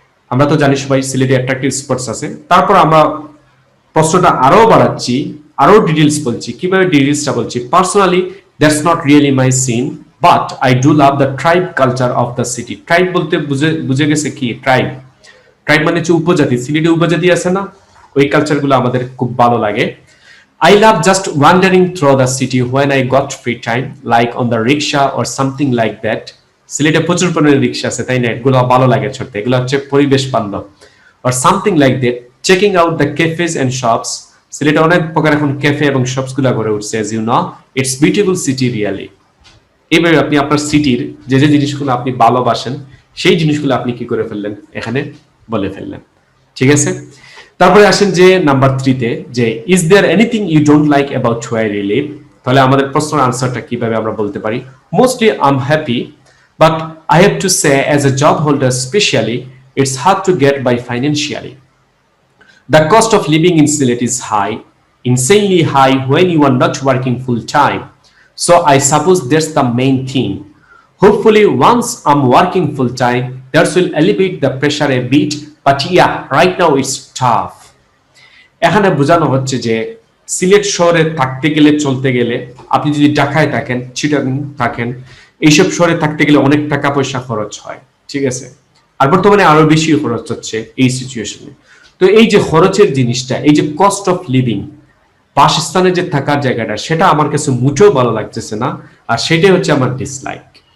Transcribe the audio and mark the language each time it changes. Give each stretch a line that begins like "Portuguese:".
Bangla: আমরা তো জানি সবাই সিলেটে অ্যাট্রাকটিভ স্পটস আছে। তারপর আমরা প্রশ্নটা আরো বাড়াচ্ছি, আরো ডিটেইলস বলছি। কিভাবে ডিটেইলসটা বলছি,
English: Personally that's not really my scene, but I do love the tribe culture of the city.
Bangla: Tribe বলতে বুঝে গেছে কি, ট্রাইব মানে হচ্ছে উপজাতি, সিলেটে উপজাতি আছে না, ওই কালচারগুলো আমাদের খুব ভালো লাগে।
English: I love just wandering through the city when I got free time, like on the rickshaw or something like that.
Bangla: সিলেটে প্রচুর পরিমাণে রিক্সা আছে, তাই না, এগুলো ভালো লাগে চড়তে, এগুলো হচ্ছে পরিবেশ বান্ধব।
English: or something like that, checking out the cafes and shops.
Bangla: সিলেটে অনেক প্রকার এখন ক্যাফে এবং শপস গুলা গড়ে উঠছে,
English: as you know, it's beautiful city really.
Bangla: এইভাবে আপনি আপনার সিটির যে যে জিনিসগুলো আপনি ভালোবাসেন সেই জিনিসগুলো আপনি কি করে ফেললেন, এখানে বলে ফেললেন, ঠিক আছে। তারপরে আসেন যে নাম্বার 3তে, যে
English: Is there anything you don't like about where you live.
Bangla: তাহলে আমাদের প্রশ্নের আনসারটা কিভাবে আমরা বলতে পারি,
English: Mostly I am happy, but I have to say as a job holder specially it's hard to get by financially. The cost of living in Sylhet is high, insanely high when you are not working full time. So I suppose that's the main thing. Hopefully once I'm working full time, that will alleviate the pressure a bit, but yeah, right now it's tough.
Bangla: এখানে বোঝানো হচ্ছে যে সিলেট শহরে থাকতে গেলে, চলতে গেলে, আপনি যদি ঢাকায় থাকেন, চিটাগাং থাকেন, এইসব শহরে থাকতে গেলে অনেক টাকা পয়সা খরচ হয়, ঠিক আছে? আর বর্তমানে আরো বেশি খরচ হচ্ছে এই সিচুয়েশনে। তো এই যে খরচের জিনিসটা, এই যে কস্ট অফ লিভিং, বাসস্থানে যে থাকার জায়গাটা, সেটা আমার কাছে মোটেও ভালো লাগতেছে না, আর সেটাই হচ্ছে আমার ডিসলাইক।